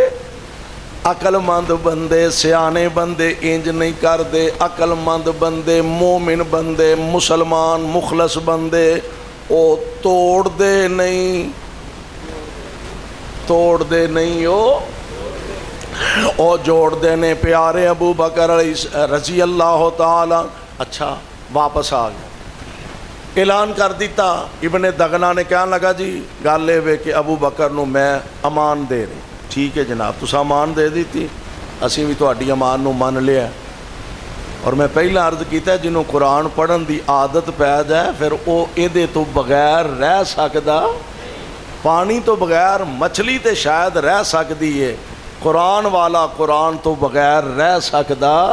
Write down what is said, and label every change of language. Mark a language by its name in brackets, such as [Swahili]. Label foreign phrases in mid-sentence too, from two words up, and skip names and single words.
[Punjabi] عقلمند بندے سیانے بندے انج نہیں کرتے. عقلمند بندے مومن بندے مسلمان مخلص بندے وہ توڑتے نہیں او جوڑتے نے. प्यारे अबू बकर [Arabic] رضي الله تعالى [Punjabi] اچھا واپس آ گیا، اعلان کر دتا. ابنِ دغنہ نے کہنے لگا جی گل یہ وے کہ ابوبکر نوں میں امان دے رہی. ٹھیک ہے جناب، تساں امان دے دی، اسیں بھی تہاڈی امان نوں من لیا. اور میں پہلا عرض کیا جنہوں قرآن پڑھن کی عادت پے جائے پھر وہ ایہدے تو بغیر رہ سکدا، پانی تو بغیر مچھلی تو شاید رہ سکتی ہے، قرآن والا قرآن تو بغیر رہ سکدا.